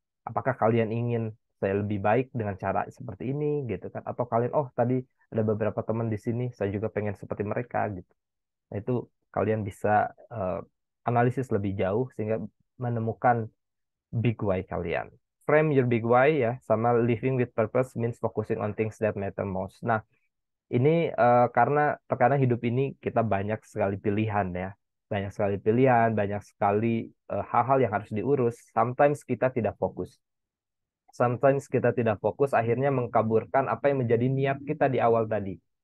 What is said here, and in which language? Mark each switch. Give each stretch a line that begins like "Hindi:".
Indonesian: Apakah kalian ingin saya lebih baik dengan cara seperti ini gitu kan, atau kalian oh tadi ada beberapa teman di sini saya juga pengen seperti mereka gitu. Nah, itu kalian bisa eh, analisis lebih jauh sehingga menemukan big why kalian.
English: Frame your big why
Indonesian: ya, sama
English: living with purpose means focusing on things that matter most.
Indonesian: Nah, ini karena terkadang hidup ini kita banyak sekali pilihan ya. Banyak sekali pilihan, banyak sekali hal-hal yang harus diurus. Sometimes kita tidak fokus. Sometimes kita tidak fokus, akhirnya mengkaburkan apa yang menjadi niat kita di awal tadi.